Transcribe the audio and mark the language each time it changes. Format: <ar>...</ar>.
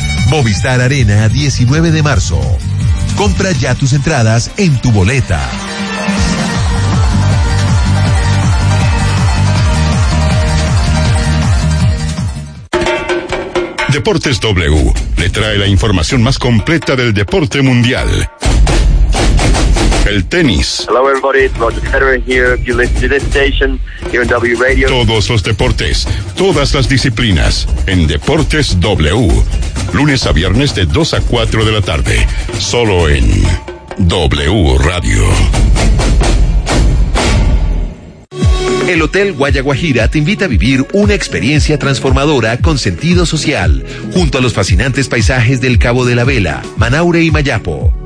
<es>Movistar Arena, 19 de marzo. Compra ya tus entradas en tu boleta. Deportes W le trae la información más completa del deporte mundial. El tenis.</es> <en>Hello everybody, Roger Federer here. If you listen to this station here on W Radio.</en> <es>Todos los deportes, todas las disciplinas en Deportes W. Lunes a viernes de 2 a 4 de la tarde, solo en W Radio. El Hotel Guayaguajira te invita a vivir una experiencia transformadora con sentido social, junto a los fascinantes paisajes del Cabo de la Vela, Manaure y Mayapo.</es>